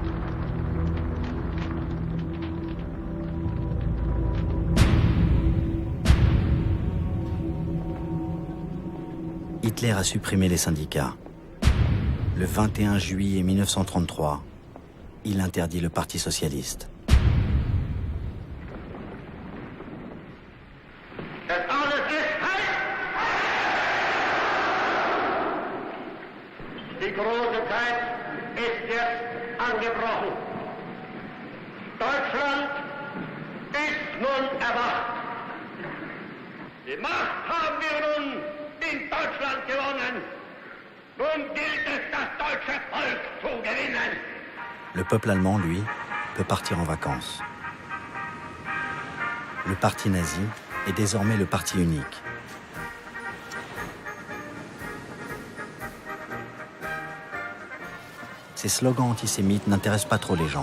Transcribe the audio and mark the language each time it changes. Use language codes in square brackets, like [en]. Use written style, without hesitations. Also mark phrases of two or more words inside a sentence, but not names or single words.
[fr] Hitler a supprimé les syndicats. Le 21 juillet 1933, il interdit le Parti socialiste. [de] Die große Zeit ist jetzt angebrochen. Deutschland ist nun erwacht. Die Macht haben wir nun in Deutschland gewonnen. Nun gilt es, das deutsche Volk zu gewinnen. [fr] Le peuple allemand, lui, peut partir en vacances. Le parti nazi est désormais le parti unique. Ces slogans antisémites n'intéressent pas trop les gens.